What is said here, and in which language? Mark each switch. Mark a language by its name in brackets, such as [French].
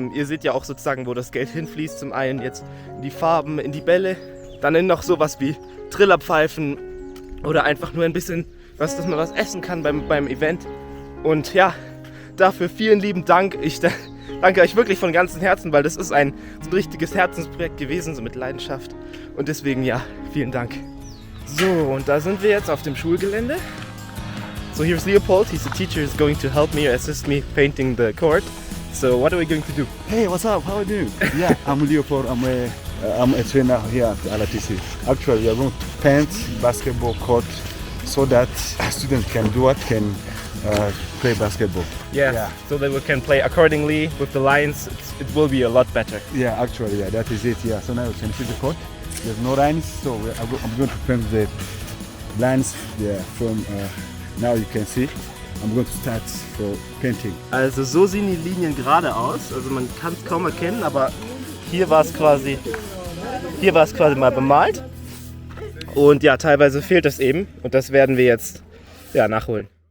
[German] Ihr seht ja auch sozusagen, wo das Geld hinfließt. Zum einen jetzt in die Farben, in die Bälle, dann in noch sowas wie Trillerpfeifen oder einfach nur ein bisschen, dass man was essen kann beim Event. Und ja, dafür vielen lieben Dank. Ich danke euch wirklich von ganzem Herzen, weil das ist so ein richtiges Herzensprojekt gewesen, so mit Leidenschaft. Und deswegen ja, vielen Dank. So, und da sind wir jetzt auf dem Schulgelände. [English] So here's Leopold, he's the teacher, is going to help me, assist me painting the court. So what are we going to do? Hey, what's up? How are you doing? Yeah, I'm Leopold. I'm a trainer here at the LRTC. Actually, we are going to paint basketball court so that students can play basketball. Yes, Yeah. so that we can play accordingly with the lines. It will be a lot better. Yeah, actually, yeah, that is it. Yeah, so now we can see the court. There's no lines, so I'm going to paint the lines. Yeah, from now you can see. I'm going to start for painting. [German] Also so sehen die Linien gerade aus. Also man kann es kaum erkennen, aber hier war es quasi mal bemalt. Und ja, teilweise fehlt es eben. Und das werden wir jetzt nachholen.